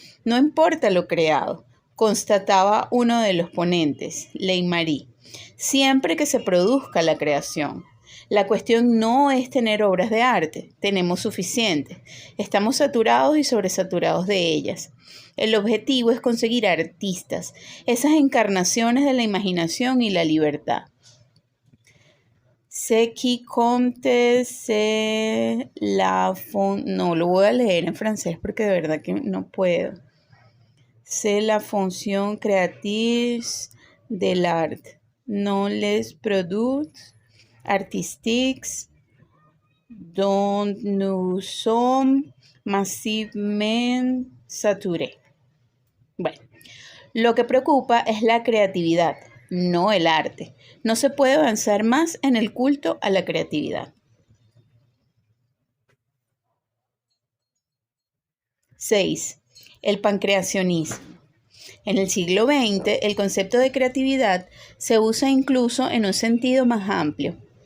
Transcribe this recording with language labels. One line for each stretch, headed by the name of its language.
Spanish: No importa lo creado, constataba uno de los ponentes, Leigh-Marie, siempre que se produzca la creación. La cuestión no es tener obras de arte, tenemos suficientes, estamos saturados y sobresaturados de ellas. El objetivo es conseguir artistas, esas encarnaciones de la imaginación y la libertad.
French: Ce qui compte, c'est la fond...
Spanish: No, lo voy a leer en francés porque de verdad que no puedo.
French: C'est la fonction créative de l'art, non les produits artistiques dont nous sommes massivement saturés.
Spanish: Bueno, lo que preocupa es la creatividad, no el arte. No se puede avanzar más en el culto a la creatividad. 6. El pancreacionismo. En el siglo XX, el concepto de creatividad se usa incluso en un sentido más amplio.